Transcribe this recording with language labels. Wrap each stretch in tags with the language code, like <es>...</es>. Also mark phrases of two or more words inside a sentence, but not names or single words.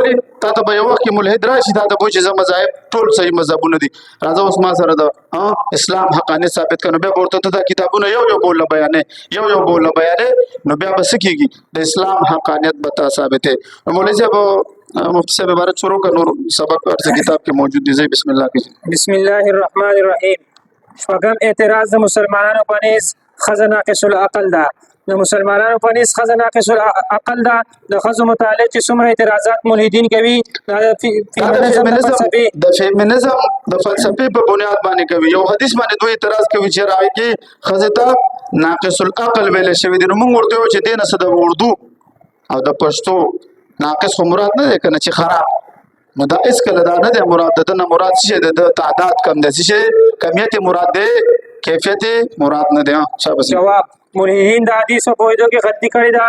<ps>ولې تا ته به یو وخت کې ملحد راشي تا ته به وایي چې زه مذاهب ټول صحیح مذهبونه دي راځه اوس ما سره د اسلام حقانیت ثابت کړه نو بیا به ورته ته دا کتابونه یو بوله بیانې نو بیا به څه کېږي د اسلام حقانیت به تا ثابتې. مولوي صاحب مفتی صاحب عبارت شروع کړه نور سبق هر څه کتاب کې موجود دي.</ps> <ar>بسم الله</ar> <ps>کې</ps> <ar>بسم الله الرحمن الرحیم.</ar> <ps>شپږم اعتراض د مسلمانانو په نس ښځه</ps> <ar>ناقص العقل</ar> <ps>ده. د مسلمانانو په نس ښځه</ps> <ar>ناقص العقل</ar> <ps>ده. د ښځو متعلق چې څومره اعتراضات ملحدین کوي د فیمینزم د فلسفې په بنیاد باندې کوي. یو حدیث باندې دوی اعتراض کوي چې راځي کې ښځې ته</ps> <ar>ناقص العقل</ar> <ps>ویل شوی دی. نو موږ ورته وایو چې دې نه څه د اردو او د پښتو ناقص خو مراد نه دی که نه چې خراب نو دا هېڅکله دا نه دی مراد د ده نه مراد څه شی دی د تعداد کم دی څه شی کمیت مراد دی کیفیت مراد نه دی. جواب ملحدین د حدیثو په پوهېدو کې غلطي کړې ده.</ps>